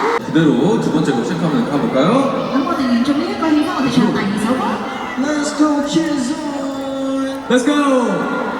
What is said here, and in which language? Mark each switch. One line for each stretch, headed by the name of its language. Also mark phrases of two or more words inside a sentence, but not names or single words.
Korean: 그대로 두 번째 곡 체크하면 가볼까요?
Cantonese: 咁我哋完咗呢一個氣氛，我哋唱第二首歌。
English: Let's go, Kizone! Let's go!